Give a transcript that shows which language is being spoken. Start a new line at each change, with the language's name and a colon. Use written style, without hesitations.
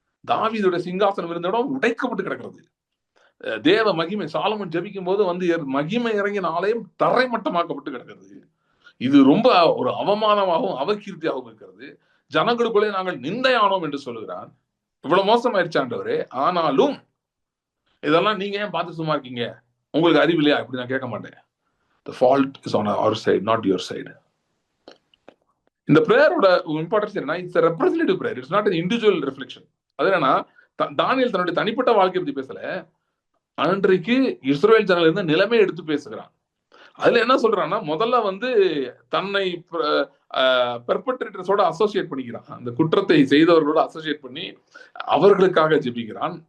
Tamil: தாவீதுடைய சிங்காசனம் இருந்த இடம் உடைக்கப்பட்டு கிடக்கிறது. தேவ மகிமை சாலமன் ஜெபிக்கும் போது வந்து மகிமை இறங்கின ஆலயம் தரைமட்டமாக்கப்பட்டு கிடக்கிறது. இது ரொம்ப ஒரு அவமானமாகவும் அவகீர்த்தியாகவும் இருக்கிறது. ஜனங்களுக்குள்ளே நாங்கள் நிந்தையானோம் என்று சொல்லுகிறான். இவ்வளவு மோசமாயிருச்சு ஆண்டவரே, ஆனாலும் இதெல்லாம் நீங்க ஏன் பார்த்து சும்மா இருக்கீங்க? உங்களுக்கு அறிவு இல்லையா? இப்படி நான் கேட்க மாட்டேன்.
English: The fault is on our side, not your side.
Tamil: இந்த பிரேயரோட இம்பார்ட்டன்ஸ் என்ன? It's
English: a representative prayer. It's not an individual reflection.
Tamil: அது என்னன்னா, தானியேல் தன்னுடைய தனிப்பட்ட வாழ்க்கையை பத்தி பேசல, அன்றைக்கு இஸ்ரவேல் ஜனங்கள் இருந்த நிலைமை எடுத்து பேசுகிறான். அதுல என்ன சொல்றான்னா, முதல்ல வந்து தன்னை பெர்பெட்ரேட்டர்ஸோட அசோசியேட் பண்ணிக்கிறான். அந்த குற்றத்தை செய்தவர்களோட அசோசியேட் பண்ணி அவர்களுக்காக ஜெபிக்கிறான்.